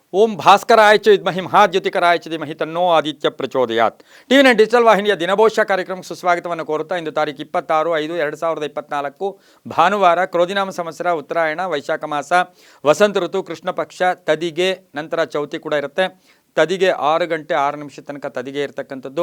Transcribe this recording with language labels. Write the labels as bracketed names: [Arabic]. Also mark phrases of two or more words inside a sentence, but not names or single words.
[Sanskrit] ओं भास्कराय च विद्महि महाद्युतिकराय च धीमहि तन्नो आदित्य प्रचोदयात्. [Kannada] ಟಿವಿ9 ಡಿಜಿಟಲ್ ವಾಹಿನಿಯ ದಿನಭವಿಷ್ಯ ಕಾರ್ಯಕ್ರಮಕ್ಕೆ ಸುಸ್ವಾಗತವನ್ನು ಕೋರುತ್ತಾ ಇಂದು ತಾರೀಕು 26/5/2024 ಭಾನುವಾರ, ಕ್ರೋಧಿನಾಮ ಸಂವತ್ಸರ, ಉತ್ತರಾಯಣ, ವೈಶಾಖ ಮಾಸ, ವಸಂತ ಋತು, ಕೃಷ್ಣ ಪಕ್ಷ, ತದಿಗೆ, ನಂತರ ಚೌತಿ ಕೂಡ ಇರುತ್ತೆ. ತದಿಗೆ 6 ಗಂಟೆ 6 ನಿಮಿಷ ತನಕ ತದಿಗೆ ಇರತಕ್ಕಂಥದ್ದು.